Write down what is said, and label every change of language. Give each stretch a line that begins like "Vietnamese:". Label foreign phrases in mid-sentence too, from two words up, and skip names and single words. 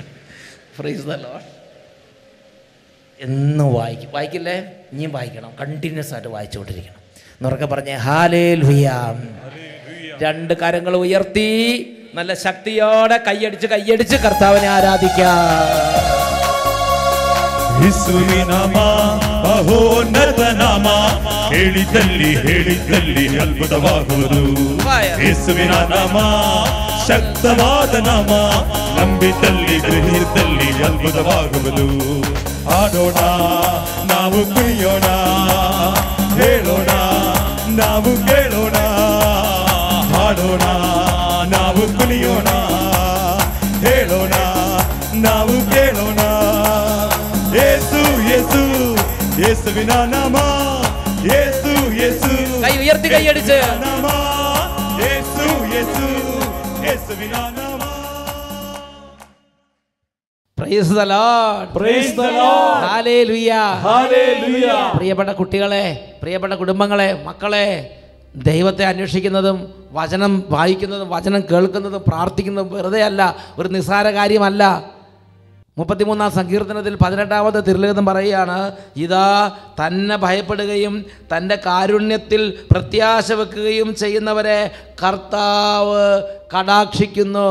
English: Praise the Lord. എന്നും വായിക്കില്ലേ?
Malayalam: ഇനിയും വായിക്കണം, കണ്ടിന്യൂസ് ആയിട്ട് വായിച്ചുകൊണ്ടിരിക്കണം എന്നൊക്കെ പറഞ്ഞ് ഹല്ലേലൂയ. 2 കരങ്ങൾ ഉയർത്തി നല്ല ശക്തിയോടെ കൈയടിച്ച് കർത്താവിനെ ആരാധിക്കാം.
Kannada: ಮಹೋನ್ನತ ನಾಮ ಹೇಳಿದಲ್ಲಿ ಅದ್ಭುತವಾಗುವುದು. ಯೇಸುವಿನ ನಾಮ ಶಕ್ತವಾದ ನಾಮ, ನಂಬಿದಲ್ಲಿ ಗ್ರಹಿಸಿದಲ್ಲಿ ಅದ್ಭುತವಾಗುವುದು. ಹಾಡೋಣ ನಾವು ಕುಣಿಯೋಣ, ಹೇಳೋಣ ನಾವು ಕೇಳೋಣ, ಹಾಡೋಣ ನಾವು ಕುಣಿಯೋಣ, ಹೇಳೋಣ ನಾವು ಕೇಳೋಣ. ಯೇಸು ಯೇಸು ಯೇಸುವಿನ ನಾಮ, ಯೇಸು ಯೇಸು
Malayalam: കൈ ഉയർത്തി കൈയടിച്ച്
Kannada: ನಾಮ, ಯೇಸು ಯೇಸು ಯೇಸುವಿನ ನಾಮ.
English: Praise the Lord. Praise the Lord. Hallelujah. Hallelujah.
Malayalam: പ്രിയപ്പെട്ട കുട്ടികളെ, പ്രിയപ്പെട്ട കുടുംബങ്ങളെ, മക്കളെ, ദൈവത്തെ അന്വേഷിക്കുന്നതും വചനം വായിക്കുന്നതും വചനം കേൾക്കുന്നതും പ്രാർത്ഥിക്കുന്നതും വെറുതെ അല്ല, ഒരു നിസ്സാര കാര്യമല്ല. 33-ാം സങ്കീർത്തനത്തിൽ 18-ാമത്തെ തിരുലിഖിതം പറയുകയാണ്, ഇതാ തന്നെ ഭയപ്പെടുകയും തൻ്റെ കാരുണ്യത്തിൽ പ്രത്യാശ വെക്കുകയും ചെയ്യുന്നവരെ കർത്താവ് കടാക്ഷിക്കുന്നു.